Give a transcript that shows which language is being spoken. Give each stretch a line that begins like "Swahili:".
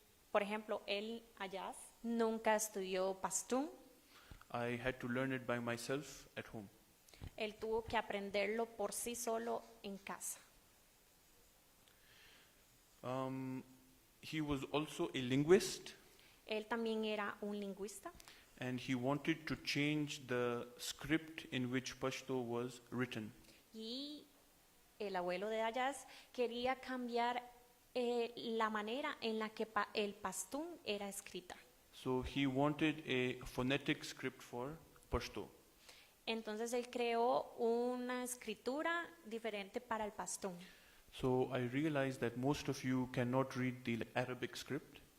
Spanish: Por ejemplo, Ayaz nunca estudió pastún.
English: I had to learn it by myself at home.
Spanish: Él tuvo que aprenderlo por sí solo en casa.
English: He was also a linguist,
Spanish: Él también era un lingüista
English: and he wanted to change the script in which Pashto was written.
Spanish: y el abuelo de Ayaz quería cambiar la manera en la que el pastún era escrita.
English: So he wanted a phonetic script for Pashto.
Spanish: Entonces él creó una escritura diferente para el pastún.
English: So I realized that most of you cannot read the Arabic script.